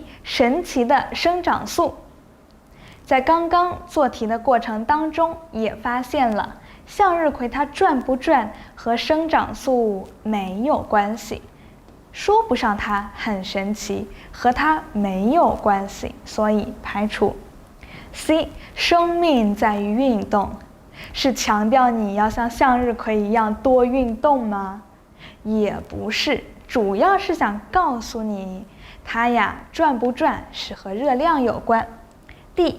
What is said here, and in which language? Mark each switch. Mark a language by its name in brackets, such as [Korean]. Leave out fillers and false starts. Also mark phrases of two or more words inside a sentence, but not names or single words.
[Chinese] 神奇的生長素。在剛剛做題的过程當中，也發現了向日葵它轉不轉和生長素沒有關係，說不上它很神奇，和它沒有關係，所以排除。C. 生命在於運動，是強調你要像向日葵一樣多運動嗎？也不是，主要是想告訴你，它呀轉不轉是和熱量有關。D.